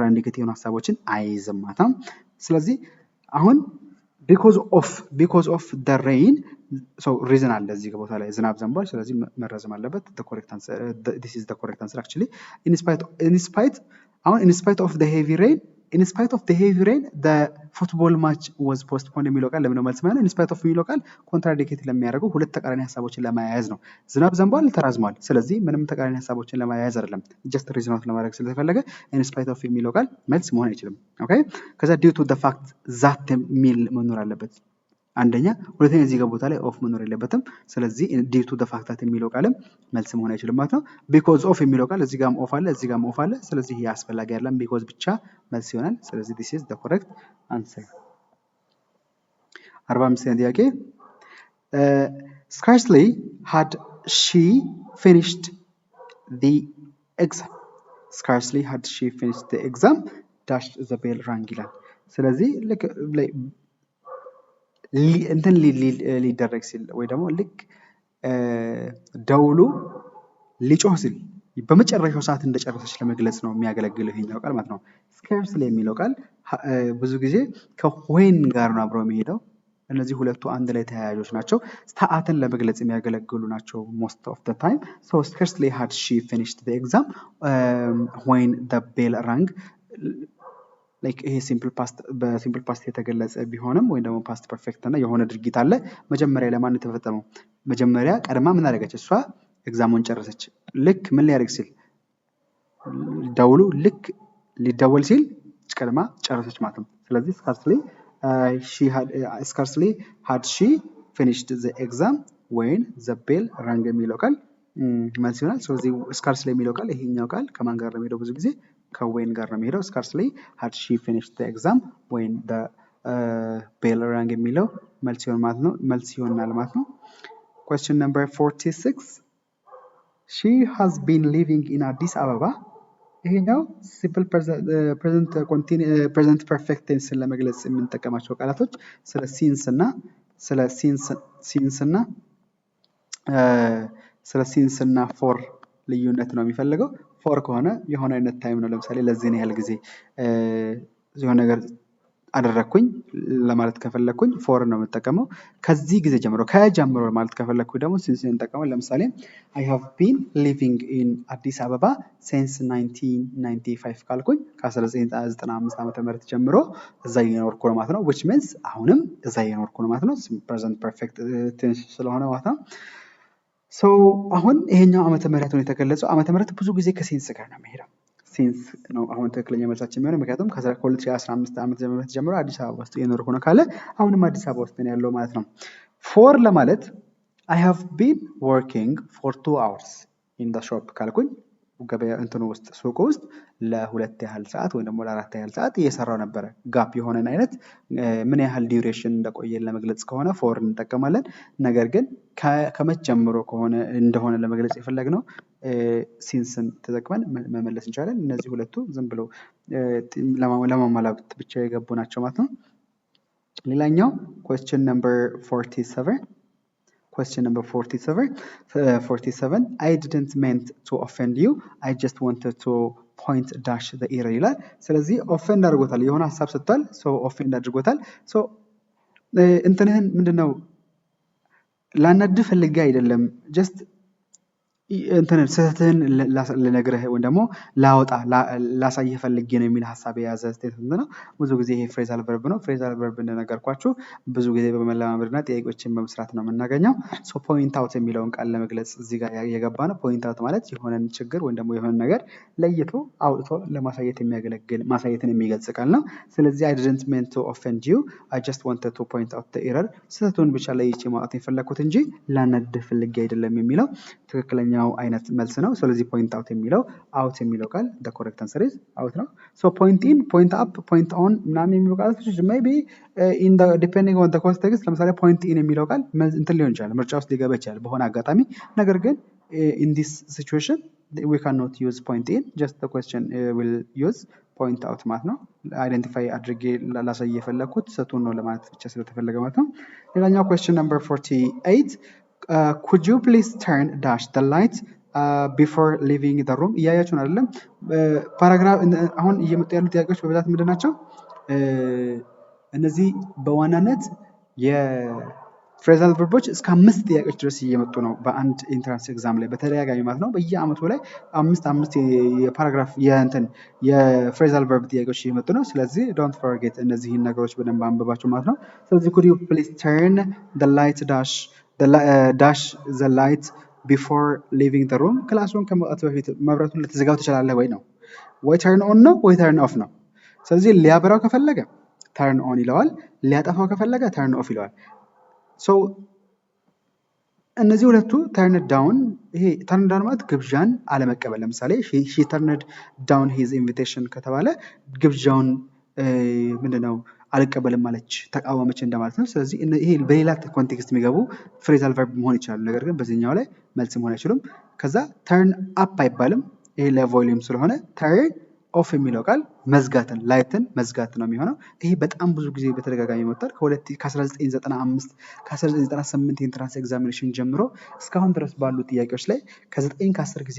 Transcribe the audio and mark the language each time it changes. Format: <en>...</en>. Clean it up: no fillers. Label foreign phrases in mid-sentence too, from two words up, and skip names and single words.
<am>ኢንዲኬቲቭ የሆነ ሐሳቦችን አይዝም ማለት ነው። ስለዚህ አሁን</am> <en>because of the rain so reason</en> <am>አለ እዚህ ቦታ ላይ ዝናብ ዘንቧል ስለዚህ መረዘም አለበት።</am> <en>the correct answer this is the correct answer actually in spite of the heavy rain the football match was postponed</en> <am>የሚለው ቃል ለምን መልስ ማለት</am> <en>in spite of</en> <am>የሚለው ቃል ኮንትራዲክት ለሚያደርገው ሁለት ተቃራኒ ሐሳቦችን ለማያያዝ ነው። ዝናብ ዘንቧል ተራዝሟል ስለዚህ ምንም ተቃራኒ ሐሳቦችን ለማያያዝ አይደለም</am> <en>just reason out</en> <am>ለማድረግ ስለተፈለገ</am> <en>in spite of</en> <am>የሚለው ቃል መልስ መሆን አይችልም። ኦኬ ከዛ</am> <en>due to the fact that</en> <am>የሚል መኖር አለበት አንደኛ። ሁለተኛ እዚህ ጋር ቦታ ላይ ኦፍ መኖር የለበትም። ስለዚህ</am> <en>due to the fact that</en> <am>የሚለው ቃልም መልስ መሆን አይችልም ማለት ነው።</am> <en>because of</en> <am>የሚለው ቃል እዚህ ጋርም ኦፍ አለ እዚህ ጋርም ኦፍ አለ ስለዚህ ይሄ አስፈላጊ አይደለም because ብቻ መልስ ይሆናል። ስለዚህ</am> <en>this is the correct answer። 45ኛ ጥያቄ scarcely had she finished the exam dash the bell rang</en> <am>ይላል። ስለዚህ ልክ እንትን ሊደረግ ሲል ወይ ደግሞ ልክ ደውሉ ሊጮህ ሲል በመጨረሻው ሰዓት እንደጨረሰች ለመግለጽ ነው የሚያገለግለው ይሄኛው ቃል ማለት ነው። scarcely የሚለው ቃል ብዙ ጊዜ ከwhen ጋር ነው አብረው የሚሄደው። እነዚህ ሁለቱ አንድ ላይ ተያያዦች ናቸው። ሰዓትን ለመግለጽ የሚያገለግሉ ናቸው</am> <en>most of the time. so scarcely had she finished the exam when the bell rang like</en> <am>ይሄ በሲምፕል ፓስት የተገለጸ ቢሆንም ወይ ደግሞ</am> <en>past perfect</en> <am>እና የሆነ ድርጊት አለ መጀመሪያ ለማን የተፈጸመው መጀመሪያ ቀድማ ምን አደረገች እሷ ኤግዛሙን ጨረሰች። ልክ ምን ሊያደርግ ሲል ደውሉ ልክ ሊደወል ሲል ቀድማ ጨረሰች ማለት ነው። ስለዚህ</am> <en>scarcely had she finished the exam when the bell rang</en> <am>የሚለው ቃል መልስ ይሆናል። ስለዚህ</am> <en>scarcely</en> <am>የሚለው ቃል ይሄኛው ቃል ከማን ጋር ነው የሚሄደው ብዙ ጊዜ ከwhen ጋር ነው የሚሄደው።</am> <en>scarcely had she finished the exam when the bell rang</en> <am>የሚለው መልስ ይሆናል ማለት ነው።</am> <en>question number 46 she has been living in Addis Ababa</en> <am>ይሄኛው</am> <en>simple present perfect tense</en> <am>ለመግለጽ የምንጠቀማቸው ቃላቶች ስለ ሲንስ እና ፎር ልዩነት ነው የሚፈልገው። ፎር ከሆነ የሆነ አይነት ታይም ነው ለምሳሌ ለዚህ ነው ያህል ጊዜ የሆነ ነገር አደረኩኝ ለማለት ከፈለኩኝ ፎር ነው የምጠቀመው። ከዚህ ጊዜ ጀምሮ ማለት ከፈለኩኝ ደግሞ ሲንስ እንጠቀመው። ለምሳሌ</am> <en>I have been living in Addis Ababa since 1995</en> <am>ካልኩኝ ከ1995 ዓመተ ምህረት ጀምሮ እዛ እየኖርኩ ነው ማለት ነው።</am> <en>which means</en> <am>አሁንም እዛ እየኖርኩ ነው ማለት ነው።</am> <en>present perfect tense</en> <am>ስለሆነ ማለት ነው። so አሁን ይሄኛው ዓመተ ምህረት ነው የተገለጸው። ዓመተ ምህረት ብዙ ጊዜ ከሲንስ ጋር ነው የሚሄደው። ሲንስ ነው አሁን ትክክለኛ መልሳችን የሚሆነው ምክንያቱም ከ2015 ዓመተ ምህረት ጀምሮ አዲስ አበባ ውስጥ እየኖርኩ ነው ካለ አሁንም አዲስ አበባ ውስጥ ነው ያለው ማለት ነው። ፎር ለማለት</am> <en>I have been working for 2 hours in the shop</en> <am>ካልኩኝ ገበያ እንትኑ ውስጥ ሱቅ ውስጥ ለ2 ያህል ሰዓት ወይ ደግሞ ለ4 ያህል ሰዓት እየሰራው ነበር። ጋፕ የሆነን አይነት ምን ያህል ዲዩሬሽን እንደቆየ ለመግለጽ ከሆነ ፎር እንጠቀማለን። ነገር ግን ከመቼ ጀምሮ እንደሆነ ለመግለጽ የፈለግነው ሲንስን ተጠቅመን መመለስ እንችላለን። እነዚህ ሁለቱ ዝም ብሎ ለማሟላት ብቻ የገቡ ናቸው ማለት ነው። ሌላኛው</am> <en>question number 47 question number</en> <am>47</am> <en>I didn't meant to offend you I just wanted to point dash the error</en> <am>ይላል። ስለዚህ ኦፌንድ አድርጎታል የሆነ ሐሳብ ሰጥቷል</am> <en>so offend</en> <am>አድርጎታል ሶ እንትንህን ምንድነው ላናድህ ፈልጌ አይደለም ጀስት እንትን ስህተትህን ልነግርህ ወይ ደግሞ ላሳይህ ፈልጌ ነው የሚል ሐሳብ የያዘ ስቴትመንት ነው። ብዙ ጊዜ ይሄ</am> <en>phrasal verb</en> <am>ነው።</am> <en>phrasal verb</en> <am>እንደነገርኳችሁ ብዙ ጊዜ በመለማመድና ጥያቄዎችን በመስራት ነው የምናገኘው።</am> <en>so point out</en> <am>የሚለውን ቃል ለመግለጽ እዚህ ጋር የገባ ነው።</am> <en>point out</en> <am>ማለት የሆነን ችግር ወይ ደግሞ የሆነ ነገር ለይቶ አውጥቶ ለማሳየት የሚያገለግል ማሳየትን የሚገልጽ ቃል ነው። ስለዚህ</am> <en>I didn't mean to offend you I just wanted to point out the error</en> <am>ስህተቱን ብቻ ለይቼ ማውጣት የፈለኩት እንጂ ላናድህ ፈልጌ አይደለም የሚለው ትክክለኛ አይነት መልስ ነው። ስለዚህ ፖይንት አውት የሚለው አውት የሚለው ቃል</am> <en>the correct answer is አውት ነው። so point in point up point on</en> <am>ምናምን የሚሉ ቃላቶች</am> <en>maybe in the depending on the context</en> <am>ለምሳሌ</am> <en>point in</en> <am>የሚለው ቃል እንትን ሊሆን ይችላል ምርጫ ውስጥ ሊገባ ይችላል በሆነ አጋጣሚ ነገር ግን</am> <en>in this situation we cannot use point in just the question will use point out</en> <am>ማለት ነው። አይደንቲፋይ አድርጌ ላሳይ የፈለኩት ሰቱን ነው ለማለት ብቻ ስለተፈለገ ማለት ነው። ሌላኛው</am> <en>question number 48 could you please turn dash the light before leaving the room</en> <am>እያያችሁ ነው አይደለም ፓራግራፍ አሁን እየመጡ ያሉ ጥያቄዎች በብዛት ምንድን ናቸው እነዚህ በዋናነት የፍሬዛል ቨርቦች እስከ 5 ጥያቄዎች ድረስ እየመጡ ነው በአንድ</am> <en>entrance exam</en> <am>ላይ በተደጋጋሚ ማለት ነው በየአመቱ ላይ 5 የፓራግራፍ የፍሬዛል ቨርብ ጥያቄዎች እየመጡ ነው ስለዚህ</am> <en>don't forget</en> <am>እነዚህን ነገሮች በደንብ አንብባችሁ ማለት ነው ስለዚህ</am> <en>could you please turn the light dash the light before leaving the room</en> <am>ክላሱን ከመውጣት በፊት መብራቱን ልትዘጋው ትችላለህ ወይ ነው ወይ</am> <en>turn on</en> <am>ነው ወይ</am> <en>turn off</en> <am>ነው ስለዚህ ሊያበራው ከፈለገ</am> <en>turn on</en> <am>ይለዋል ሊያጠፋው ከፈለገ</am> <en>turn off</en> <am>ይለዋል so እነዚህ ሁለቱ</am> <en>turn down</en> <am>ይሄ</am> <en>turn down</en> <am>ማለት ግብዣን አለመቀበል ለምሳሌ</am> <en>she turned down his invitation</en> <am>ከተባለ ግብዣውን ምንድነው አልቀበልም ማለች ተቃወመች እንደማለት ነው ስለዚህ ይሄ በሌላ ኮንቴክስት የሚገቡ ፍሬዛል ቨርብ መሆን ይችላል ነገር ግን በዚህኛው ላይ መልስ መሆን አይችሉም ከዛ</am> <en>turn up</en> <am>አይባልም ይሄ ለቮሊዩም ስለሆነ</am> <en>turn off</en> <am>የሚለው ቃል መዝጋትን ላይትን መዝጋት ነው የሚሆነው ይሄ በጣም ብዙ ጊዜ በተደጋጋሚ መጥቷል ከ1995 ከ1998</am> <en>entrance examination</en> <am>ጀምሮ እስካሁን ድረስ ባሉ ጥያቄዎች ላይ ከ9 ከ10 ጊዜ</am>